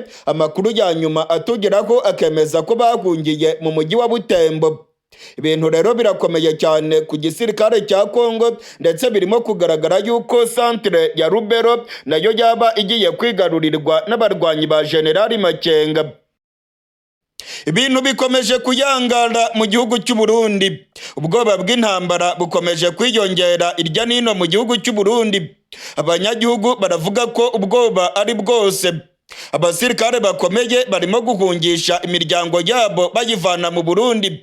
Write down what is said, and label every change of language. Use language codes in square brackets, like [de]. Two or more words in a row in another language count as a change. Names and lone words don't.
[rw] Amakuru ya nyuma atugeraho akemeza ko bahungiye mu mujyi wa Butembo. Ibintu rero birakomeye cyane ku gisirikare cya Kongo, ndetse birimo kugaragara yuko santere ya Rubero nayo yaba igiye kwigarurirwa n'abarwanyi ba General Makenga. Ibintu bikomeje kuyangara mu gihugu cy'u Burundi. Ubwoba bw'intambara bukomeje kwiyongera irya nino mu gihugu cy'u Burundi. Abanyagihugu baravuga ko ubwoba ari bwose. Abasirikare bakomeye barimo guhungisha imiryango yabo bayivana mu Burundi.